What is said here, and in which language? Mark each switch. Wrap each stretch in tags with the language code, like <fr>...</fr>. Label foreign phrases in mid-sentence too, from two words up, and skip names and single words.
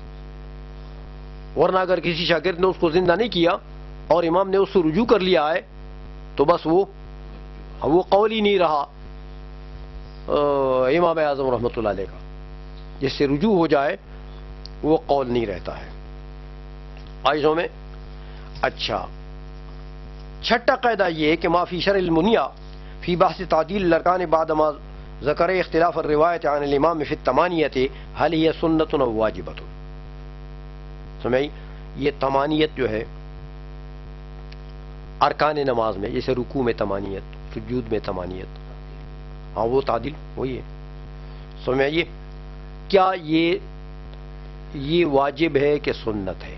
<ur>ورنہ اگر کسی شاگرد نے اس کو زندہ نہیں کیا اور امام نے اس سے رجوع کر لیا ہے تو بس وہ قول ہی نہیں رہا امام اعظم</ur> <ar>رحمۃ اللہ علیہ</ar> <ur>کا. جس سے رجوع ہو جائے وہ قول نہیں رہتا ہے. آئزوں میں اچھا، چھٹا قاعدہ یہ کہ</ur> <ar>ما فی شرع المنیہ فی بحث تعدیل الارکان بعد ما ذکر اختلاف الروایت عن الامام فی الثمانیۃ هل هي سنۃ او واجبۃ.</ar> <ur>سمجھ؟ یہ تمانیت جو ہے ارکان نماز میں، جیسے رکوع میں تمانیت، سجود میں تمانیت، ہاں وہ تعدیل وہی ہے. سمجھئے؟ کیا یہ واجب ہے کہ سنت ہے؟</ur>